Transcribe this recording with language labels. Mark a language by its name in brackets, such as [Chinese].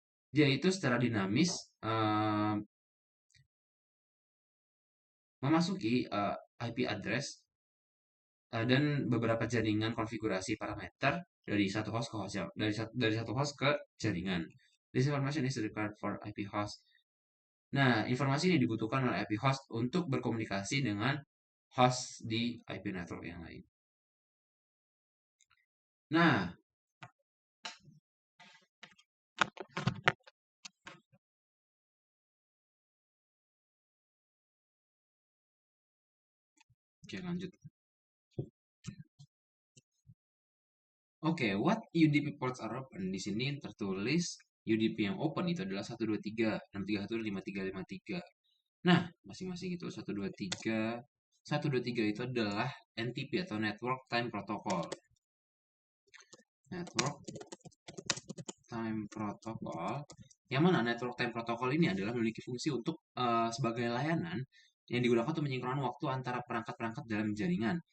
[Indonesian] Dia itu secara dinamis memasuki IP address dan beberapa jaringan konfigurasi parameter dari satu host ke host dari satu host ke jaringan. [English] This information is required for IP host. [Indonesian] Nah, informasi ini dibutuhkan oleh IP host untuk berkomunikasi dengan host di IP network yang lain. Nah, oke, lanjut. Oke, [English] what UDP ports are open? [Indonesian] Di sini tertulis UDP yang open itu adalah 123, 631, 5353. Nah, masing-masing itu 123 itu adalah NTP atau Network Time Protocol. Network Time Protocol, yang mana Network Time Protocol ini adalah memiliki fungsi untuk sebagai layanan yang digunakan untuk menyingkronkan waktu antara perangkat-perangkat dalam jaringan.